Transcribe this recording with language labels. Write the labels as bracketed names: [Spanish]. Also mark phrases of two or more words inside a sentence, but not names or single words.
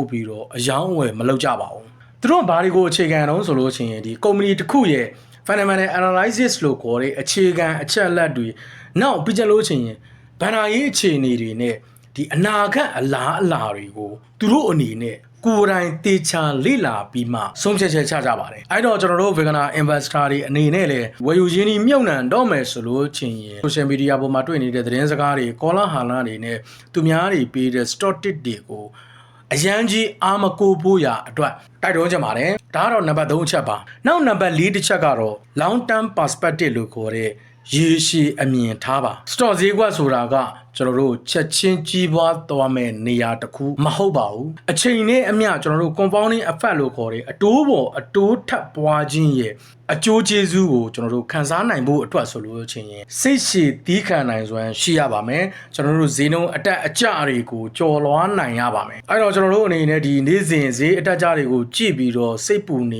[Burmese] ပြီးတော့အယောင်းဝယ်မလုပ်ကြပါဘူး။သူတို့ဘာတွေကိုအခြေခံတော့ဆိုလို့ရှိရင်ဒီ company တစ်ခုရဲ့ [English] fundamental analysis [Burmese] လို့ခေါ်တဲ့အခြေခံအချက်အလက်တွေနောက်ပြီးကြလို့ချင်းဘဏ္ဍာရေးအခြေအနေတွေနဲ့ဒီအနာဂတ်အလားအလာတွေကိုသူတို့အနေနဲ့ကိုယ်တိုင်တေချာလေ့လာပြီးမှဆုံးဖြတ်ချက်ချကြပါတယ်အဲ့တော့ကျွန်တော်တို့ [English] beginner investor [Burmese] တွေအနေနဲ့လည်းဝယ်ယူရင်းနှီးမြှုပ်နှံတော့မယ်ဆိုလို့ချင်း [English] social media [Burmese] ပေါ်မှာတွေ့နေတဲ့သတင်းစ ကားတွေကောလာဟာလာတွေနဲ့သူများတွေပေးတဲ့ [English] stock tip [Burmese] တွေကိုအရန်ကြီးအာမကိုဖို့ရအတွက်တိုက်တွန်းကြပါတယ်ဒါကတော့နံပါတ်3အချက်ပါနောက်နံပါတ်4တစ်ချက်ကတော့ [English] long term perspective [Burmese] လို့ခေါ်တဲ့ရေရှည်အမြင်ထားပါ stock ဈေးကွက်ဆိုတာကကျွန်တော်တို့ချက်ချင်းကြီးပွားသွားမဲ့နေရာတစ်ခုမဟုတ်ပါဘူးအချိန်နဲ့အမျှကျွန်တော်တို့ [English] compounding effect [Burmese] လို့ခေါ်တဲ့အတိုးပေါ်အတိုးထပ်ပွားခြင်းရဲ့အကျိုး ကျေးဇူးကိုကျွန်တော်တို့ခံစားနိုင်ဖို့အတွက်ဆိုလို့ချင်းစိတ်ရှည်သီးခံနိုင်စွမ်းရှိရပါမယ်ကျွန်တော်တို့ဈေးနှုန်းအတက်အကျတွေကိုကြော်လွှားနိုင်ရပါမယ်အဲ့တော့ကျွန်တော်တို့အနေနဲ့ဒီနေ့စဉ်ဈေးအတက်အကျတွေကိုကြည့်ပြီးတော့စိတ်ပူနေ